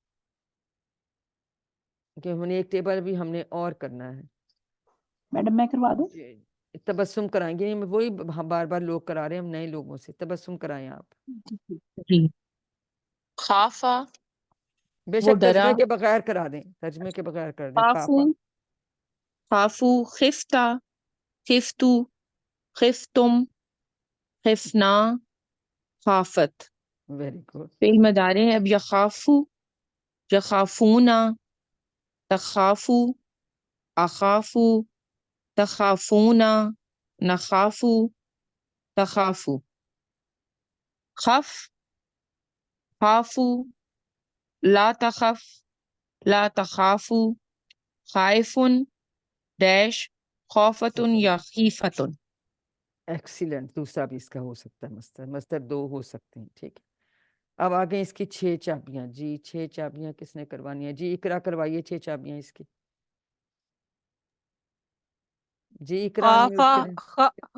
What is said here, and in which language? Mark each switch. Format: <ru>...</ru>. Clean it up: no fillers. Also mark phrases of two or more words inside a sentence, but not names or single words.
<ur>کہ ہم نے ایک ٹیبل بھی ہم نے اور کرنا ہے. میڈم میں کروا دوں؟ تبسم کرائیں گے، وہی بار بار لوگ کرا رہے ہیں، ہم نئے لوگوں سے. تبسم کرائیں آپ. جی خافا بے وہ شک ڈرا، ترجمے کے بغیر کرا دیں، ترجمے کے بغیر کر دیں.</ur> <ar>خافو خافا، خافو، خفتا، خفتو، خفتم، خفنا، خافت.</ar> <en>very good.</en> <ur>فعل مضارع ہے.</ur> <ar>اب یخافو، یخافونا، تخافو، اخافو، تخافونا، نخافو، تخافو. خف، خافو، لا تخف، لا تخافو، خائفن، ڈیش خوفتن یا خیفتن.</ar> <en>ایکسیلنٹ.</en> <ur>دوسرا بھی اس کا ہو سکتا ہے مستر، مستر 2 ہو سکتے ہیں. ٹھیک ہے، اب آگے اس کی 6 چابیاں. جی 6 چابیاں کس نے کروانی ہے؟ جی اقرا کروائیے 6 چابیاں اس کی. جی اقرا میوٹ</ur> <ar>خافا</ar> <ur>کریں.</ur>